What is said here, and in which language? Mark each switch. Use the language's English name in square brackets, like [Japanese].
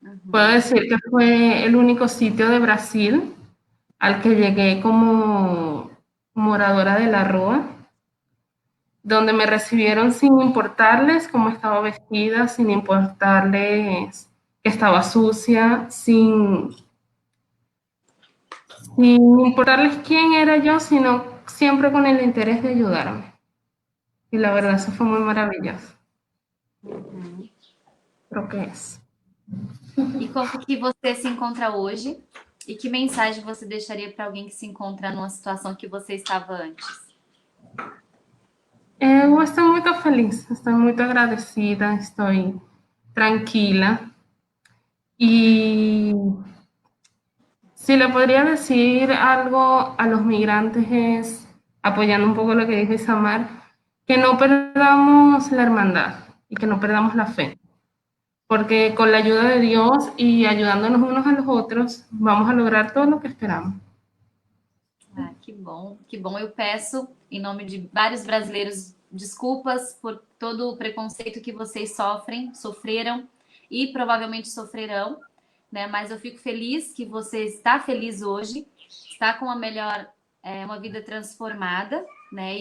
[Spanish] Puedo decir que fue el único sitio de Brasil al que llegué como moradora de la Rúa, donde me recibieron sin importarles cómo estaba vestida, sin importarles que estaba sucia, sin importarles quién era yo, sino siempre con el interés de ayudarme. Y la verdad, eso fue muy maravilloso. Creo que es. [Portuguese] E como que você se encontra hoje? E que mensagem você deixaria para alguém que se encontra numa situação que você estava antes? Eu estou muito feliz, estou muito agradecida, estou tranquila. [Spanish] Y si le podría decir algo a los migrantes es, apoyando un poco lo que dijo Isamar, que no perdamos la hermandad y que no perdamos la fe. Porque con la ayuda de Dios y ayudándonos unos a los otros, vamos a lograr todo lo que esperamos. [Portuguese] Ah, que bom, que bom. Eu peço, em nome de vários brasileiros, desculpas por todo o preconceito que vocês sofreram e provavelmente sofrerão, né? Mas eu fico feliz que você está feliz hoje, está com uma vida transformada, né?